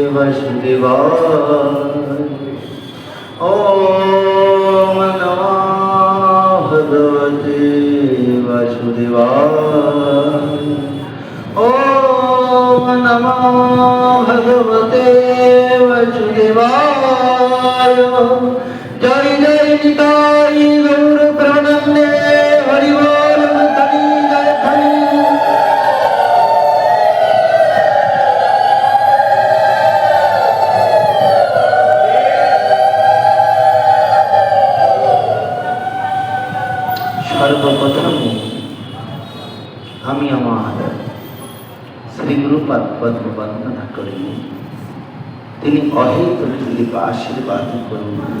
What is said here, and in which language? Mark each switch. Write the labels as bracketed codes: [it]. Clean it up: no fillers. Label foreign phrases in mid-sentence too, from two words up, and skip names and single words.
[sa] বাসুদেবায়। ওম নমো ভগবতে বাসুদেবায়। ওম নমো ভগবতে বাসুদেবায়। [bn] জয় জয় নিতাই গৌর প্রেমানন্দে হরি বল হরি জয় হরি। সর্বপ্রথম আমি আমার শ্রী গুরুপাদ পদ্ম বন্দনা করি, তিনি অহেতুক কৃপা আশীর্বাদ করুন।